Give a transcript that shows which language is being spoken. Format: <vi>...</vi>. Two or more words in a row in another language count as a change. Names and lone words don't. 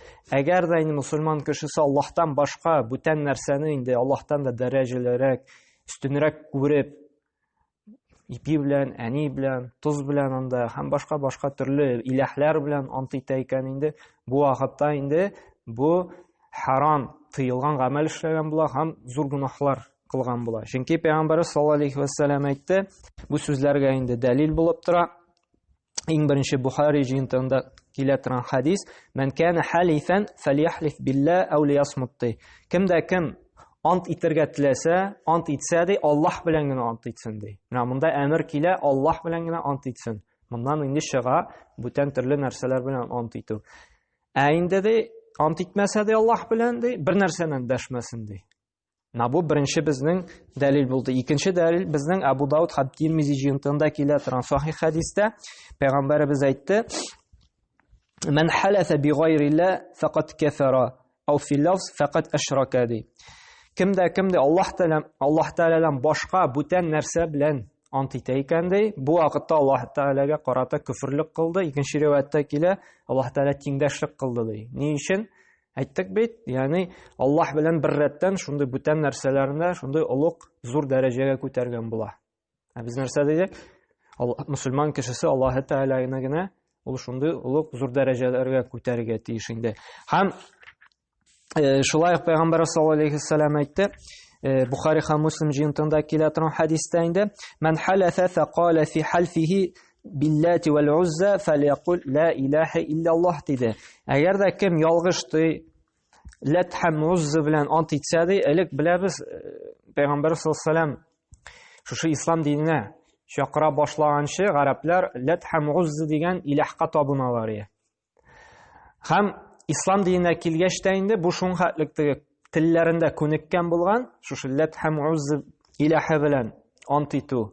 <tt>Әгәр дә инде мусульман кешесе Аллаһтан башка бүтән нәрсәне инде Аллаһтан да дәрәҗәлерәк, үстенрәк күреп, ипи белән, әни белән, туз белән анда, һәм башка төрле иләһләр белән ант итә икән инде, бу вакытта инде бу харам, тыелган гамәл эшләгән була һәм зур гөнаһлар кылган була. Чөнки Пәйгамбәр</tt> <ar>صلى الله عليه وسلم</ar> <tt>әйтте, бу сүзләргә инде дәлил булып тора. Иң беренче Бухари җыентыгында килә торган хадис:</tt> <ar>"من كان حالفا فليحلف بالله أو ليصمت."</ar> <tt>Кемдә кем ант итәргә теләсә, ант итсә ди, Аллаһ белән генә ант итсен ди. Менә монда әмер килә, Аллаһ белән генә ант итсен. Моннан инде чыга бүтән төрле нәрсәләр белән ант итү. Инде ди ант итмәсә ди Аллаһ белән ди, бер нәрсәнән дәшмәсен ди. Менә бу беренче безнең дәлил булды. Икенче дәлил безнең Абу Дауд һәм Тирмизи җыентыгында килә торган сахих хадистә Пәйгамбәрбез әйтте:</tt> <ar>"من حلف بغير الله فقد كفر أو في لفظ فقد أشرك."</ar> <tt>Кемдә Аллаһ Тәгаләдән башка бүтән нәрсә белән ант итә икән ди, бу вакытта Аллаһ Тәгаләгә карата күфрлек кылды. Икенче риваятта килә, Аллаһ Тәгалә тиңдәшлек кылды ди. Ни өчен? Әйттек бит, ягъни Аллаһ белән бер рәттән шундый бүтән нәрсәләрне шундый улуг, зур дәрәҗәгә күтәргән була. Без нәрсә дидек? Мусульман кешесе Аллаһ Тәгаләне генә ул шундый улуг, зур дәрәҗәләргә күтәрергә тиеш инде. Һәм шулай Пәйгамбәр</tt> <ar>صلى الله عليه وسلم</ar> <tt>әйтте, Бухари һәм Муслим җыентыгында килә торган хадистә инде:</tt> <ar>"من حلف فقال في حلفه باللات والعزى فليقل لا إله إلا الله" диде.</ar> <tt>Әгәр дә кем ялгышты, Лат һәм Узза белән ант итсә ди, элек беләбез, Пәйгамбәр</tt> <ar>صلى الله عليه وسلم</ar> <tt>шушы ислам диненә чакыра башлаганчы гарәпләр Лат һәм Узза дигән иләхкә табыналар иде. Һәм ислам диненә килгәч тә инде бу шуңхатлык телләрендә күнеккән булган, шушы Лат һәм Узза иләһе белән ант итү.</tt>